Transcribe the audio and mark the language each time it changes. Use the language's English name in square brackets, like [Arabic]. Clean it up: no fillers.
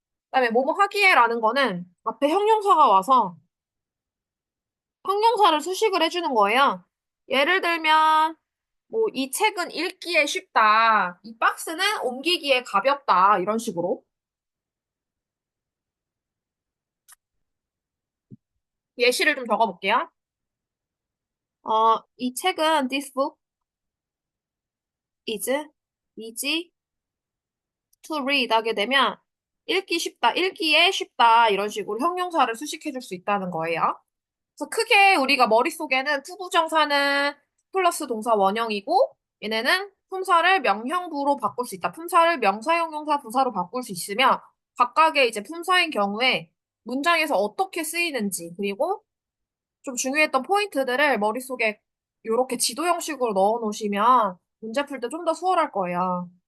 [Korean] 그다음에 뭐뭐 하기에라는 거는 앞에 형용사가 와서 형용사를 수식을 해주는 거예요. 예를 들면 뭐 이 책은 읽기에 쉽다, 이 박스는 옮기기에 가볍다, 이런 식으로 예시를 좀 적어볼게요. 이 책은 [English] this book is easy to read [Korean] 하게 되면 읽기 쉽다, 읽기에 쉽다, 이런 식으로 형용사를 수식해 줄 수 있다는 거예요. 그래서 크게 우리가 머릿속에는 투부정사는 플러스 동사 원형이고, 얘네는 품사를 명형부로 바꿀 수 있다. 품사를 명사, 형용사, 부사로 바꿀 수 있으며, 각각의 이제 품사인 경우에 문장에서 어떻게 쓰이는지, 그리고 좀 중요했던 포인트들을 머릿속에 이렇게 지도 형식으로 넣어 놓으시면 문제 풀 때 좀 더 수월할 거예요.